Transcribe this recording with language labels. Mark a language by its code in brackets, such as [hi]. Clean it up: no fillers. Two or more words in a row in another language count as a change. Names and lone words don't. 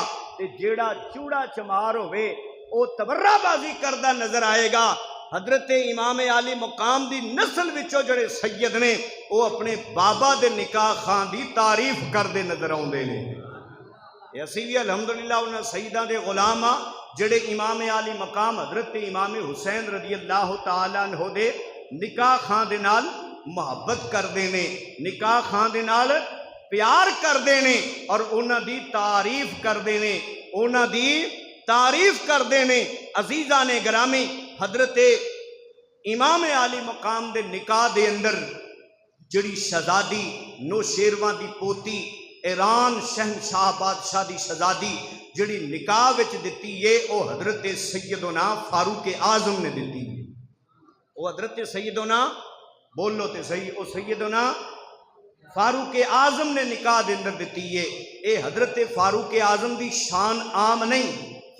[pa] تے جڑا چوڑا چمار ہوئے او تبرہ بازی کردہ نظر آئے گا. حضرت امام عالی مقام دی نسل وچوں جڑے سید نے او اپنے بابا دے نکاح خان دی تعریف کردے نظر آؤندے نے. اسی بھی الحمدللہ انہاں سیداں دے غلام ہاں جڑے امام عالی مقام حضرت امام حسین [ar] رضی اللہ تعالیٰ عنہ [pa] دے نکاح خان دے نال محبت کردے نے، نکاح خان دے نال پیار کردے نے اور انہاں دی تعریف کردے نے، انہاں دی تعریف کردے نے. عزیزان گرامی، حضرت امام عالی مقام دے نکاح دے اندر جڑی شہزادی نوشیروان دی پوتی ایران شہنشاہ بادشاہ دی شہزادی جڑی نکاح وچ دتی ہے او حضرت سیدنا فاروق اعظم نے دتی ہے. او حضرت سیدنا بولو تے صحیح، او سیدنا فاروق اعظم نے نکاح دے اندر دتی ہے. اے حضرت فاروق اعظم دی شان عام نہیں.